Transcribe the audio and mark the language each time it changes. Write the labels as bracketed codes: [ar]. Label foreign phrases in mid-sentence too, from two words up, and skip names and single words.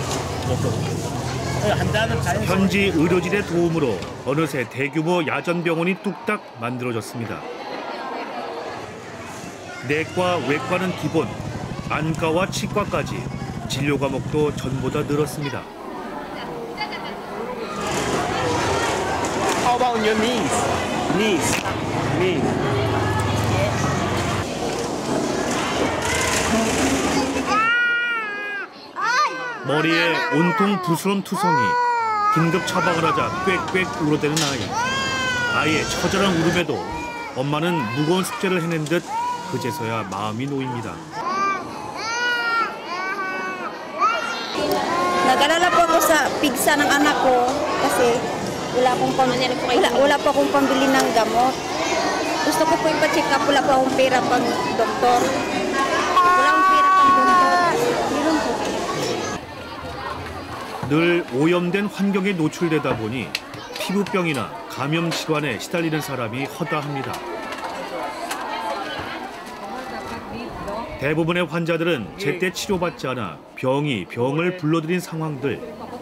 [ko] 현지 의료진의 도움으로 어느새 대규모 야전병원이 뚝딱 만들어졌습니다. 내과, 외과는 기본, 안과와 치과까지 진료 과목도 전보다 늘었습니다. [en] How about your knees? [ko] 머리에 온통 부스럼 투성이, 긴급 처방을 하자 꽥꽥 울어대는 아이. 아이의 처절한 울음에도 엄마는 무거운 숙제를 해낸 듯 그제서야 마음이 놓입니다. [tl] Nag-alala po ako sa pigsa ng anak ko kasi wala po akong pambili ng gamot. Gusto ko po ipa-check up, wala po akong pera pang doktor. Wala akong pera pang doktor. [ko] 늘 오염된 환경에 노출되다 보니 피부병이나 감염 질환에 시달리는 사람이 허다합니다. 대부분의 환자들은 제때 치료받지 않아 병이 병을 불러들인 상황들.